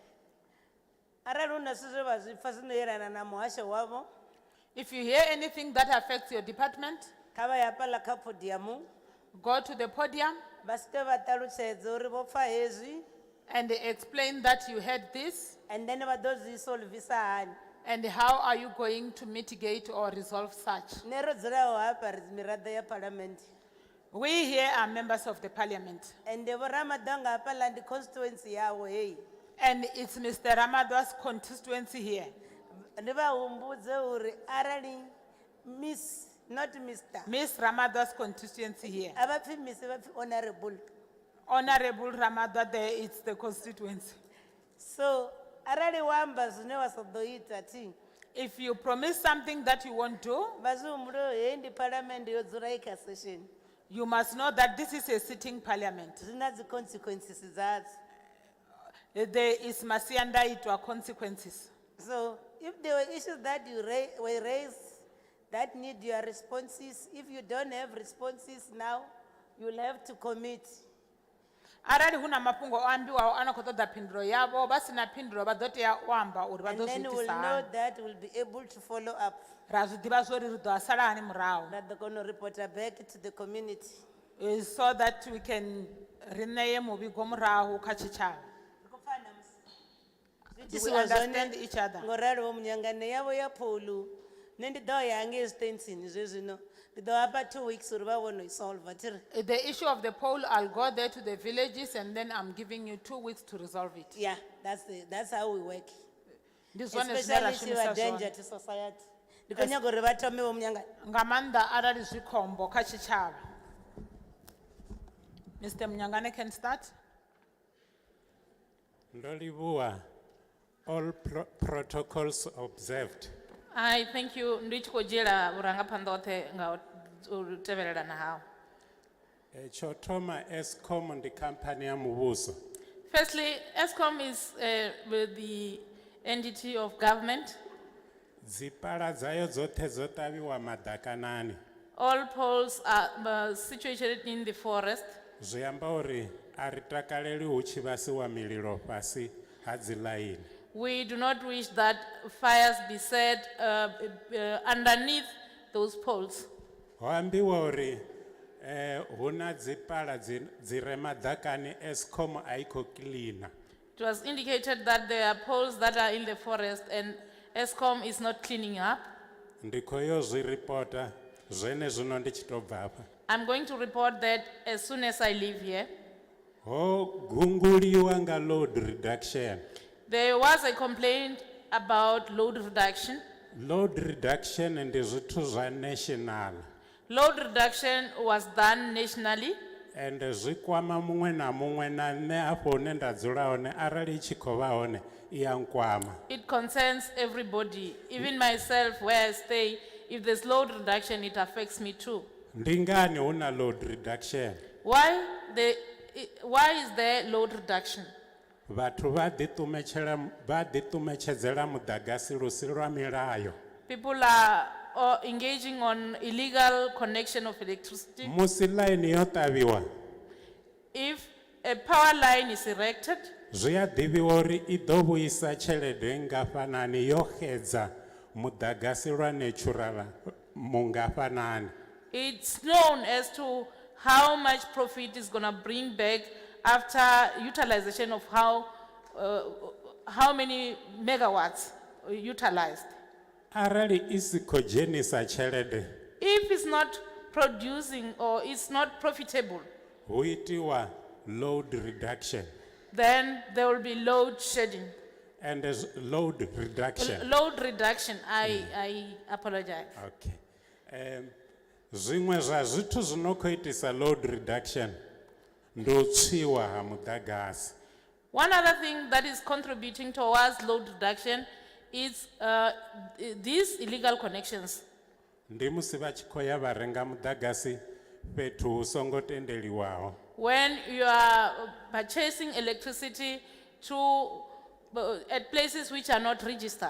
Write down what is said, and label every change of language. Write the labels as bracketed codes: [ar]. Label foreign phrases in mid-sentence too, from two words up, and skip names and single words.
[en] If you hear anything that affects your department, go to the podium and explain that you had this. And then And how are you going to mitigate or resolve such? [ve] nero dzulaho hapa ri miraḓo ya parliament [en] We here are members of the parliament. [ve] ende vho ramadanga hafhaḽa ndi constituency yawo heyi [en] And it's Mr. Ramadwa's constituency here. [ve] ndi vha humbudze uri arali [en] miss not Mr. Miss Ramadwa's constituency here. [ve] a vha pfi miss vha pfi honorable [en] Honorable Ramadwa, there it's the constituency. [ve] so arali wa amba zwine wa sa ḓo ita thi [en] If you promise something that you won't do, [ve] vha zwi humbulo heyi ndi parliament yo dzula i kha session [en] you must know that this is a sitting parliament. [ve] zwi na dzi consequences dzadzo [en] There is masiandaitwa consequences. so if there were issues that you were raised that need your responses if you don't have responses now you'll have to commit [ve] Arali huna mafhungo o ambiwaho ana khou ṱoḓa phindulo yavho vha sina phindulo vha ḓo tea u amba uri vha [en] and [ve] ḓo [en] then [ve] zwi [en] we'll [ve] itisa [en] know [ve] hani. [en] that we'll be able to follow up [ve] Ra zwi ḓivha zwori ri ḓo a sala hani murahu. [en] that they're going to report back to the community So that we can [ve] ri ṋeye muvhigo murahu kha tshitshavha. [en] Do we understand each other? [ve] ngoralo vho munyangane yavo ya pholu nṋe ndi ḓo ya hangei stensini zwezwino ndi ḓo hafha 2 weeks uri vha vhono i solve thiri [en] The issue of the poll, I'll go there to the villages and then I'm giving you 2 weeks to resolve it. yeah that's how we work [ve] Ndi zwone zwine ra [en] especially if you [ve] shumisa [en] are danger [ve] zwone. [en] to society [ve] ndi khou nyaga uri vha thome vho munyangane Nga maanḓa arali zwi khombo kha tshitshavha. [en] Mr. Mnyangane can start. Ndolivua, all protocols observed. I thank you. [ve] Ndi tshi khou dzhiela vhurangaphanḓa hoṱhe nga u tevhelelana hao. Chotoma Eskom ndi company ya muvhuso. [en] Firstly, ESCOM is the entity of government. [ve] Dzipala dzayo dzoṱhe dzo ṱavhiwa madakanani. [en] All poles are situated in the forest. [ve] Zwi amba uri a ri takaleli hu tshi vhasiwa mililo fhasi ha dzi ḽaini. [en] We do not wish that fires be set underneath those poles. [ve] Ho ambiwa uri huna dzipala dzi re madakani Eskom a i khou cleaner. [en] It was indicated that there are poles that are in the forest and ESCOM is not cleaning up. [ve] Ndi khou yo zwi reporta zwene zwino ndi tshi tou bva hafha. [en] I'm going to report that as soon as I leave here. [ve] Ho gunguliwa nga [en] load reduction. There was a complaint about load reduction. Load reduction [ve] ndi zwithu zwa national. [en] Load reduction was done nationally. [ve] And zwi kwama muṅwe na muṅwe na nṋe afho hune nda dzula hone arali tshi khou vha hone I ya nkwama. [en] It concerns everybody, even myself where I stay. If there's load reduction, it affects me too. [ve] Ndi ngani huna [en] load reduction? Why is there load reduction? [ve] Vhathu vha ḓiṱumetshedzela muḓagasi lusi lwa milayo. [en] People are engaging on illegal connection of electricity. [ve] Musi line yo ṱavhiwa, [en] If a power line is erected, [ve] zwi a ḓivhiwa uri I ḓo vhuisa tshelede ngafhanani yo xedza muḓagasi lwa natural mungafhanani. [en] it's known as to how much profit is going to bring back after utilization of how many megawatts utilized. [ve] Arali I si khou dzhenisa tshelede, [en] If it's not producing or it's not profitable, [ve] hu itiwa [en] load reduction. then there will be load shedding. And there's load reduction. Load reduction, I apologize. Okay. [ve] Zwiṅwe zwa zwithu zwino khou itisa [en] load reduction [ve] ndi u tswiwa ha muḓagasi. [en] One other thing that is contributing towards load reduction is these illegal connections. [ve] Ndi musi vha tshi khou ya vha renga muḓagasi fhethu hu songo tendeliwaho. [en] When you are purchasing electricity at places which are not registered.